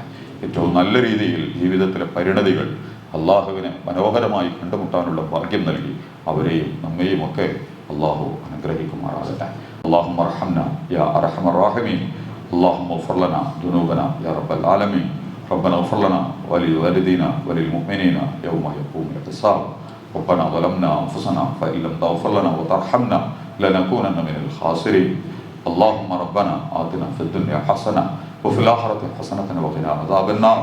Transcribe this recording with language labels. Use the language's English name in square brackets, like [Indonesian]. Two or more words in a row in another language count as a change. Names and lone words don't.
[Malayalam] ഏറ്റവും നല്ല രീതിയിൽ ജീവിതത്തിലെ പരിണതികൾ അള്ളാഹുവിനെ മനോഹരമായി കണ്ടുമുട്ടാനുള്ള ഭാഗ്യം നൽകി അവരെയും നമ്മെയും ഒക്കെ അള്ളാഹു അനുഗ്രഹിക്കുമാറാകട്ടെ. [Arabic] اللهم ارحمنا يا أرحم الراحمين. اللهم اغفر لنا ذنوبنا يا رب العالمين. ربنا اغفر لنا ولوالدينا وللمؤمنين يوم يقوم الحساب. ربنا ظلمنا أنفسنا فإن لم تغفر لنا وترحمنا لنكونن من الخاسرين. اللهم ربنا آتنا في الدنيا حسنة وفي الآخرة حسنة وقنا عذاب النار.